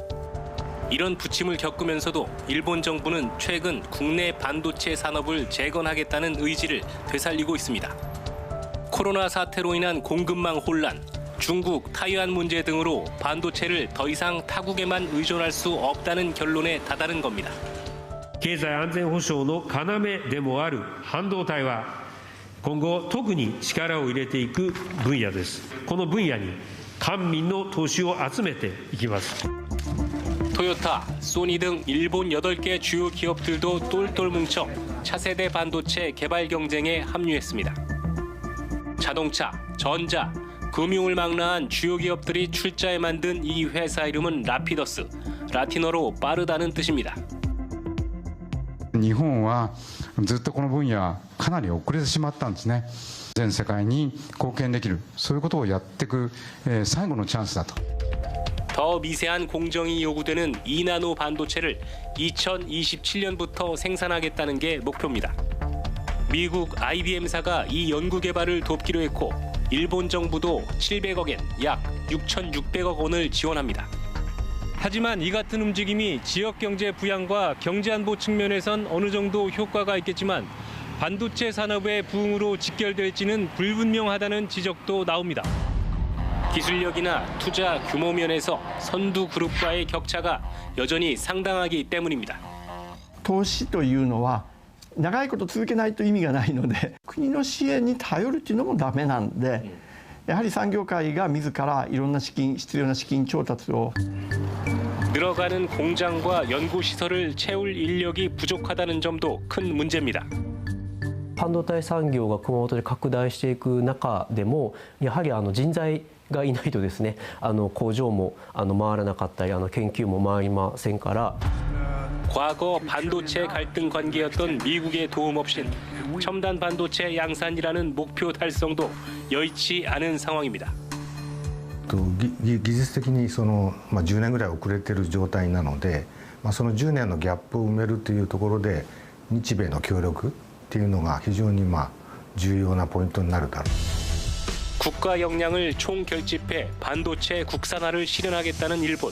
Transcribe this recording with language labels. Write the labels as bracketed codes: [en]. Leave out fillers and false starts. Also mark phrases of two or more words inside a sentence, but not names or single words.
[ko] 이런 부침을 겪으면서도 일본 정부는 최근 국내 반도체 산업을 재건하겠다는 의지를 되살리고 있습니다. 코로나 사태로 인한 공급망 혼란, 중국, 타이완 문제 등으로 반도체를 더 이상 타국에만 의존할 수 없다는 결론에 다다른 겁니다. [ja] 経済安全保障の要でもある半導体は今後特に力を入れていく分野です。この分野に官民の投資を集めていきます。 [ko] 토요타, 소니 등 일본 8개 주요 기업들도 똘똘 뭉쳐 차세대 반도체 개발 경쟁에 합류했습니다. 자동차, 전자, 금융을 망라한 주요 기업들이 출자해 만든 이 회사 이름은 라피더스, 라틴어로 빠르다는 뜻입니다. [ja] 日本はずっとこの分野かなり遅れてしまったんですね。全世界に貢献できるそういうことをやっていく最後のチャンスだと。 [ko] 더 미세한 공정이 요구되는 2나노 반도체를 2027년부터 생산하겠다는 게 목표입니다. 미국 IBM사가 이 연구 개발을 돕기로 했고 일본 정부도 700억엔 약 6,600억 원을 지원합니다. 하지만 이 같은 움직임이 지역 경제 부양과 경제 안보 측면에선 어느 정도 효과가 있겠지만 반도체 산업의 부흥으로 직결될지는 불분명하다는 지적도 나옵니다. 기술력이나 투자 규모 면에서 선두 그룹과의 격차가 여전히 상당하기 때문입니다. [ja] 投資というのは長いこと続けないと意味がないので国の支援に頼るというのもダメなんでやはり産業界が自らいろんな必要な資金調達を [ko] 늘어가는 공장과 연구 시설을 채울 인력이 부족하다는 점도 큰 문제입니다. [ja] 半導体産業が熊本で拡大していく中でもやはり人材がいないとですね工場も回らなかったり研究も回りませんから [ko] 과거 반도체 갈등 관계였던 미국의 도움 없인 첨단 반도체 양산이라는 목표 달성도 여의치 않은 상황입니다. [ja] 技術的に10年ぐらい遅れている状態なので、その10年のギャップを埋めるというところで日米の協力っていうのが非常に重要なポイントになるだろう。 [ko] 국가 역량을 총결집해 반도체 국산화를 실현하겠다는 일본.